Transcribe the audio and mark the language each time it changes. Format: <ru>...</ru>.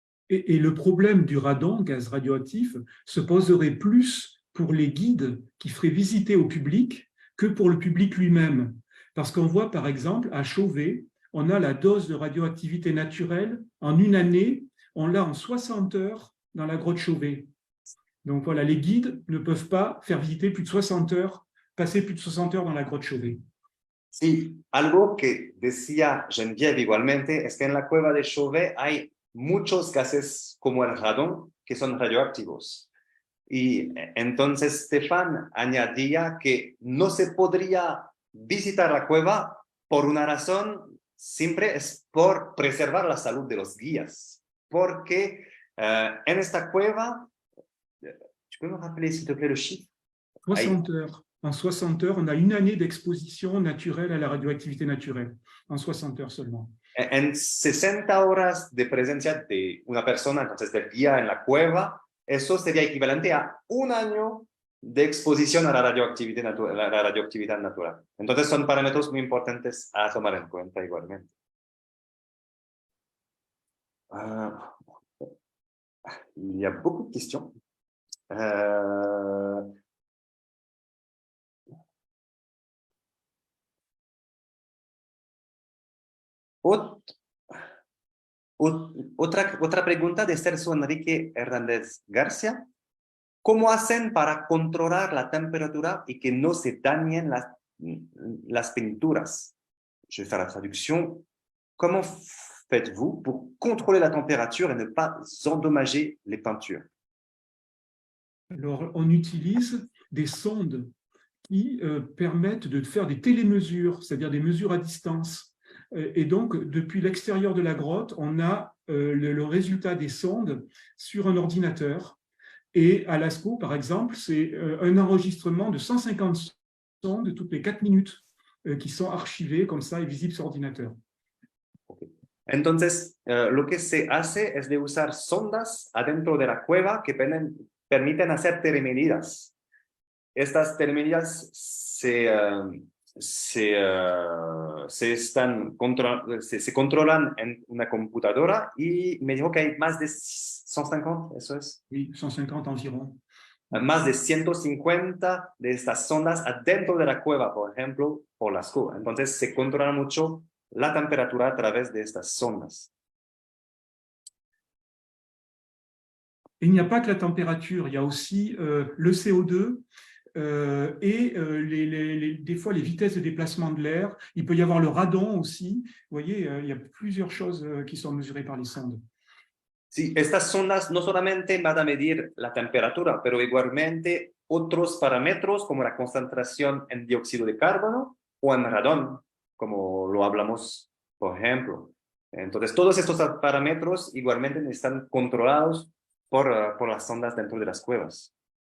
<fr>Et le problème du radon, gaz radioactif, se poserait plus pour les guides qui feraient visiter au public que pour le public lui-même. Parce qu'on voit, par exemple, à Chauvet, on a la dose de radioactivité naturelle en une année, on l'a en 60 heures dans la grotte Chauvet. Donc voilà, les guides ne peuvent pas faire visiter plus de 60 heures, passer plus de 60 heures dans la grotte Chauvet.</fr> <es>Sí, algo que decía Geneviève igualmente es que en la cueva de Chauvet hay muchos gases como el radón que son radioactivos. Y entonces Stefan añadía que no se podría visitar la cueva por una razón simple, es por preservar la salud de los guías. Porque en esta cueva,</es> <fr>tu peux me rappeler s'il te plaît le chiffre? 60 heures. En 60 heures, on a une année d'exposition naturelle à la radioactivité naturelle, en 60 heures seulement.</fr> <es>En 60 horas de presencia de una persona, entonces del guía en la cueva, eso sería equivalente a un año de exposición a la radioactividad natural. Entonces son parámetros muy importantes a tomar en cuenta igualmente.</es> <fr>Il y a beaucoup de questions.</fr> <es>Otra pregunta de Celso Enrique Hernández García. ¿Cómo hacen para controlar la temperatura y que no se dañen las pinturas?</es> <fr>Je vais faire la traduction. Comment faites-vous pour contrôler la température et ne pas endommager les peintures? Alors, on utilise des sondes qui permettent de faire des télémesures, c'est-à-dire des mesures à distance. Et donc, depuis l'extérieur de la grotte, on a le résultat des sondes sur un ordinateur. Et à Lascaux, par exemple, c'est un enregistrement de 150 sondes toutes les 4 minutes qui sont archivées comme ça et visibles sur ordinateur. Okay.</fr> <es>Entonces, lo que se hace es de usar sondas adentro de la cueva que permiten hacer telemedidas. Estas telemedidas se controlan en una computadora y me dijo que hay más de 150, ¿eso es?</es> <fr>Oui, 150 environ.</fr> <es>Más de 150 de estas sondas adentro de la cueva, por ejemplo, por Lascaux. Entonces se controla mucho la temperatura a través de estas sondas.</es> <fr>Il n'y a pas que la température, il y a aussi le CO2 et des fois les vitesses de déplacement de l'air. Il peut y avoir le radon aussi. Vous voyez, il y a plusieurs choses qui sont mesurées par les sondes.</fr> <es>Sí, estas sondas no solamente van a medir la temperatura, pero igualmente otros parámetros como la concentración en dióxido de carbono o en radón, como lo hablamos, por ejemplo. Entonces, todos estos parámetros igualmente están controlados por las sondas dentro de las cuevas.</es>